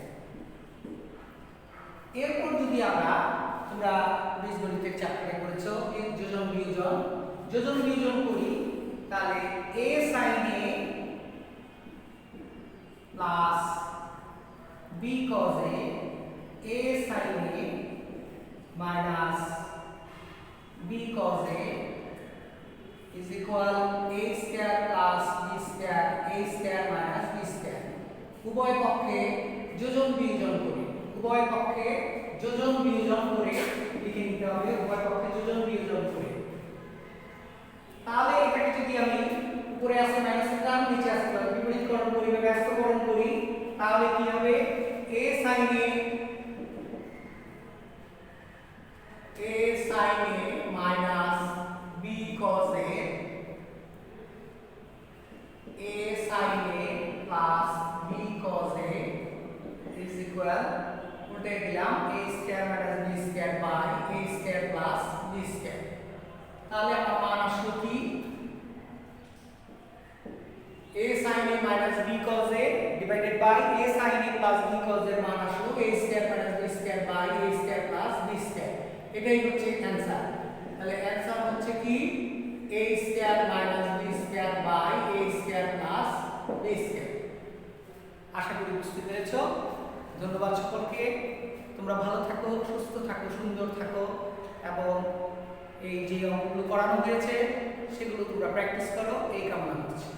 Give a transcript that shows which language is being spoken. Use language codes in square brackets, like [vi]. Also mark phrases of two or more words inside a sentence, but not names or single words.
[bn] এরপর যদি আমরা তোমরা বীজগণিতের চ্যাপ্টারে পড়েছো এর যোজন বিয়োজন করি তাহলে [en] a sin a plus b cos a sin a minus b cos a is equal a square plus b square a square minus b square [bn] উভয় পক্ষে যোজন বিয়োজন করি উভয় পক্ষে যোজন বিয়োজন করে লিখে নিতে হবে উভয় পক্ষে যোজন বিয়োজন করে তাহলে এটাকে যদি আমি উপরে আছে মাইনাসের টার্ম নিচে আছে বিপরীতকরণ করি বা ব্যস্তকরণ করি তাহলে কি হবে [en] a sin a minus b cos a sin a plus b cos a is equal [bn] উল্টে দিলাম [en] a square minus b square by a square plus b square [bn] তাহলে আমার মান আসলো কি [en] a sin a minus b cos a divided by a sin a plus b cos a [bn] মান আসলো [en] a square minus b square by a square plus b square [bn] এটাই হচ্ছে অ্যানসার তাহলে অ্যানসার হচ্ছে কি [en] a square minus b square by a square plus b square [bn] আশা করি বুঝতে পেরেছো ধন্যবাদ সকলকে তোমরা ভালো থাকো সুস্থ থাকো সুন্দর থাকো এবং এই যে অঙ্কগুলো করানো হয়েছে সেগুলো তোমরা প্র্যাকটিস করো এই কামনা